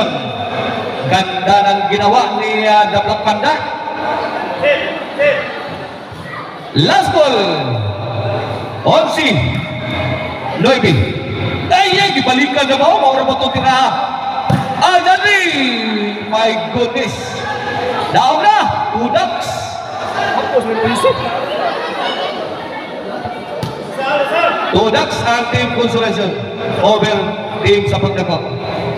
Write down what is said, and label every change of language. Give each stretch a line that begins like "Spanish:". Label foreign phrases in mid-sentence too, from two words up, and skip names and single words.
Filipino: Ganda ng ginawa ni Daplak Panda.
English: Last ball. 11. 9.
Cebuano: Ay, gibalikan na ba? Maura ba ito tiraha? Agadi!
English: My goodness.
Cebuano: Daog na.
English: 2 ducks. Two ducks
Filipino: ang Team Consolation over team sa pagdako.